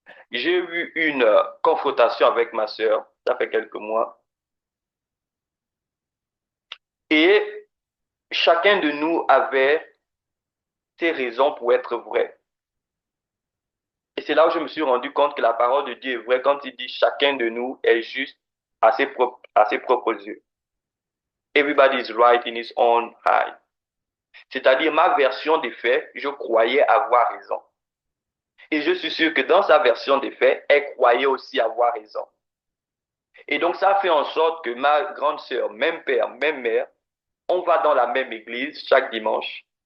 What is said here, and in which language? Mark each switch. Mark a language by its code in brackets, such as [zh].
[fr] J'ai eu une confrontation avec ma sœur, ça fait quelques mois, et chacun de nous avait ses raisons pour être vrai. Et c'est là où je me suis rendu compte que la parole de Dieu est vraie quand il dit chacun de nous est juste à ses propres yeux. [en] Everybody is right in his own eye. [fr] C'est-à-dire ma version des faits, je croyais avoir raison. Et je suis sûr que dans sa version des faits, elle croyait aussi avoir raison. Et donc ça fait en sorte que ma grande sœur, même père, même mère, on va dans la même église chaque dimanche.